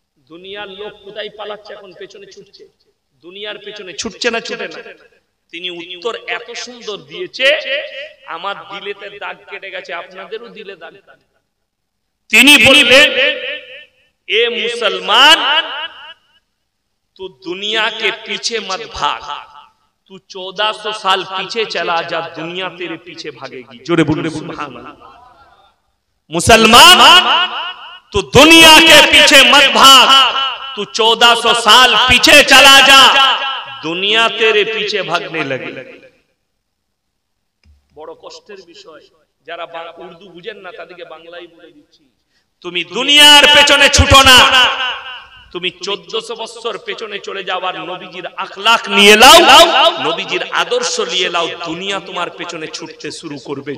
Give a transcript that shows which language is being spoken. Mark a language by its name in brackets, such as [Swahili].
[Bangla] দুনিয়ার লোক কোথায় পালাচ্ছে, এখন পেছনে ছুটছে, দুনিয়ার পেছনে ছুটছে না, ছুটে না। তিনি উত্তর এত সুন্দর দিয়েছে, আমার দিলেতে দাগ কেটে গেছে, আপনাদেরও দিলে দাগ। তিনি বললেন, [Hindi] ए मुसलमान तू दुनिया के पीछे मत भाग, तू 1400 साल पीछे चला जा, दुनिया तेरे पीछे भागेगी। जोरे बोले सुभान अल्लाह। मुसलमान तू दुनिया के पीछे मत भाग, तू 1400 साल पीछे चला जा, दुनिया तेरे पीछे भागने लगे। [Bangla] বড় কষ্টের বিষয়, যারা উর্দু বুঝেন না তাদেরকে বাংলায় বলে দিচ্ছি, তুমি দুনিয়ার পেছনে ছুটো না, তুমি 1400 বছর পেছনে চলে যাও আর নবীজির আখলাক নিয়ে নাও, নবীজির আদর্শ নিয়ে নাও, দুনিয়া তোমার পেছনে ছুটতে শুরু করবে।